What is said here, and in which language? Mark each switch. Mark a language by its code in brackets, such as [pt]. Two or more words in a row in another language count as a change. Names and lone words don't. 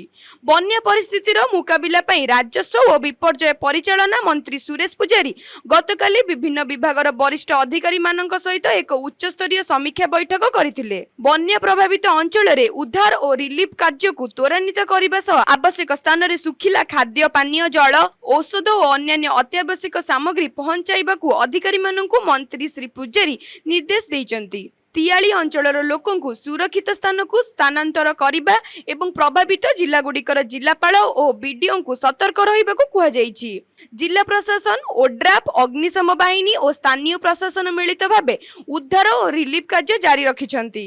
[or] ବନ୍ୟା ପରିସ୍ଥିତିର ମୁକାବିଲା ପାଇଁ ରାଜସ୍ୱ ଓ ବିପର୍ଯ୍ୟୟ ପରିଚାଳନା ମନ୍ତ୍ରୀ ସୁରେଶ ପୂଜାରୀ ଗତକାଲି ବିଭିନ୍ନ ବିଭାଗର ବରିଷ୍ଠ ଅଧିକାରୀ ମାନଙ୍କ ସହିତ ଏକ ଉଚ୍ଚସ୍ତରୀୟ ସମୀକ୍ଷା ବୈଠକ କରିଥିଲେ। ବନ୍ୟା ପ୍ରଭାବିତ ଅଞ୍ଚଳରେ ଉଦ୍ଧାର ଓ ରିଲିଫ କାର୍ଯ୍ୟ କୁ ତ୍ୱରାନ୍ୱିତ କରିବା ସହ ଆବଶ୍ୟକ ସ୍ଥାନରେ ଶୁଖିଲା ଖାଦ୍ୟ ପାନୀୟ ଜଳ ଔଷଧ ଓ ଅନ୍ୟ ଅତ୍ୟାବଶ୍ୟକ ସାମଗ୍ରୀ ପହଞ୍ଚାଇବାକୁ ଅଧିକାରୀ ମାନଙ୍କୁ ମନ୍ତ୍ରୀ ଶ୍ରୀ ପୂଜାରୀ ନିର୍ଦ୍ଦେଶ ଦେଇଛନ୍ତି। ତଳିଆ ଅଞ୍ଚଳର ଲୋକଙ୍କୁ ସୁରକ୍ଷିତ ସ୍ଥାନ କୁ ସ୍ଥାନାନ୍ତର କରିବା ଏବଂ ପ୍ରଭାବିତ ଜିଲ୍ଲା ଗୁଡ଼ିକର ଜିଲ୍ଲାପାଳ ଓ ବିଡିଓ କୁ ସତର୍କ ରହିବାକୁ କୁହାଯାଇଛି। ଜିଲ୍ଲା ପ୍ରଶାସନ ଓଡ୍ରାଫ ଅଗ୍ନିଶମ ବାହିନୀ ଓ ସ୍ଥାନୀୟ ପ୍ରଶାସନ ମିଳିତ ଭାବେ ଉଦ୍ଧାର ଓ ରିଲିଫ କାର୍ଯ୍ୟ ଜାରି ରଖିଛନ୍ତି।